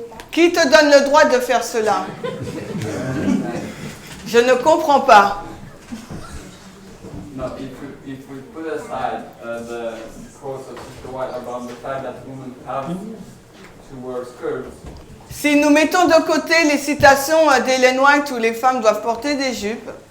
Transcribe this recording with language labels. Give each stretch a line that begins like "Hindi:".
French: Qui te donne le droit de faire cela? Je ne comprends pas.
English: No, if we put aside the quotes of Sister White about the fact that women have to wear skirts.
French: Si nous mettons de côté les citations d'Ellen White où les femmes doivent porter des jupes,